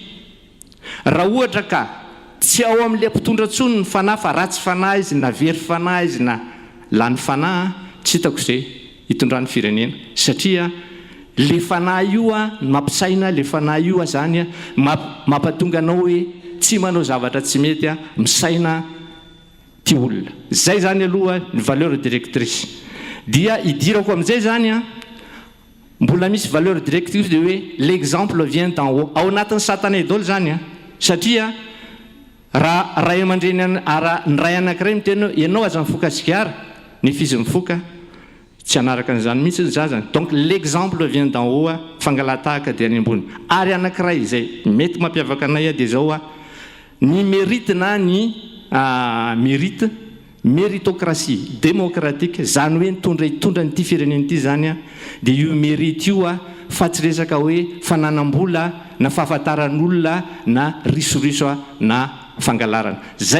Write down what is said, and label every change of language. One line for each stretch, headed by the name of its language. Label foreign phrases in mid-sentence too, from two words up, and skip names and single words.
Malagasy: raha ohatra ka tsy ao amin'le mpitondra tsony ny fanahy fa ratsy fanahy izy na very fanahy izy na lany fanahy tsy hitako zay hitondrany firenena satria le fanahy io mampisaina le fanahy io zany mampatonga anao hoe tsy manao zavatra tsy mety misaina ty olona zay zany aloha ny
French: valeur directrice
Malagasy: dia idirako amin'izay zany mbola misy
French: valeur directrice de
Malagasy: hoe
French: l'exemple vient d'en haut
Malagasy: ao anatin'ny satanay daholo zany satria raha ray aman-dreny ny ray anankiray miteny ianao aza mifoka sikara ny fizy mifoka tsy anaraka an'izany mihitsy zazany
French: donc l'exemple vient d'en haut
Malagasy: fangalatahaka dia any ambony ary anankiray zay mety mampiavaka anay dia zao ny mérite na ny
French: mérite méritocratie démocratique
Malagasy: zany hoe hitondra nyity firenena ity zany dia io mérite io fa tsy resaka hoe fananam-bola na fahafantaran'olona na risoriso na fangalarana zay